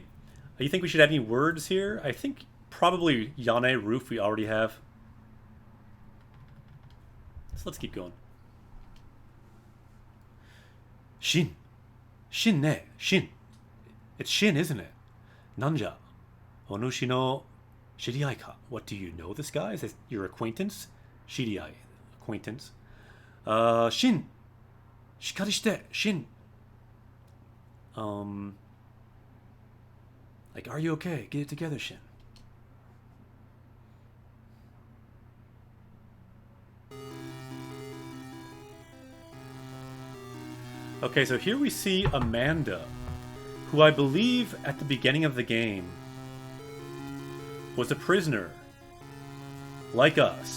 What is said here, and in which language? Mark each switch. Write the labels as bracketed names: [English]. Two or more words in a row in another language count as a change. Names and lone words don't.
[English] You think we should have any words here? I think probably yane, roof, we already have. So let's keep going. Shin. Shin ne. Shin. It's Shin, isn't it? [Japanese] Nanja. お主の知り合いか. [English] What, do you know this guy? Is this your acquaintance? Shiriai. Acquaintance. Shin. [Japanese] しっかりして. [English] Shin. Like, are you okay? Get it together, Shin. Okay, so here we see Amanda, who I believe at the beginning of the game was a prisoner, like us.